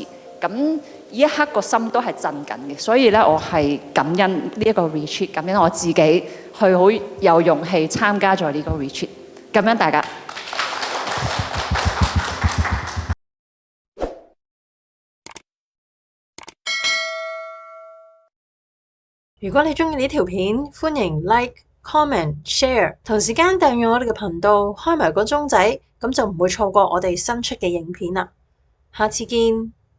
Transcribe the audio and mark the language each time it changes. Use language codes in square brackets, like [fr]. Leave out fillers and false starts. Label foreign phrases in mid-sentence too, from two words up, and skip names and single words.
[yue] 咁呢一刻個心都係震緊嘅，所以咧我係感恩呢一個 retreat， 感恩我自己去好有勇氣參加咗呢個 retreat， 感恩大家。如果你鍾意呢條片，歡迎 like、comment、share，同時間訂閱我哋嘅頻道，開埋個鐘仔，咁就唔會錯過我哋新出嘅影片啦。下次見。